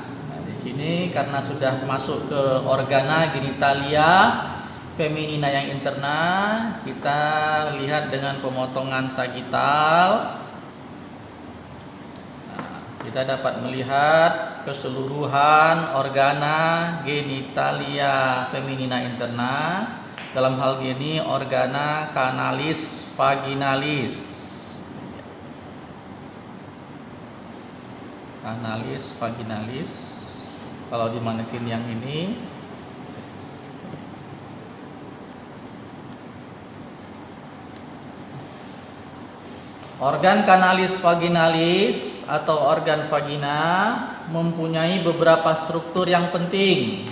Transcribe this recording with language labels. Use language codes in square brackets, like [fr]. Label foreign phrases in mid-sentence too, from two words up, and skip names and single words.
[id] Nah, di sini karena sudah masuk ke [la] organa genitalia feminina [id] yang interna, kita lihat dengan pemotongan sagital. Kita dapat melihat keseluruhan [la] organa genitalia feminina interna, [id] dalam hal ini [la] organa canalis vaginalis. Canalis vaginalis. [id] Kalau di manekin yang ini organ [la] canalis vaginalis [id] atau organ vagina mempunyai beberapa struktur yang penting.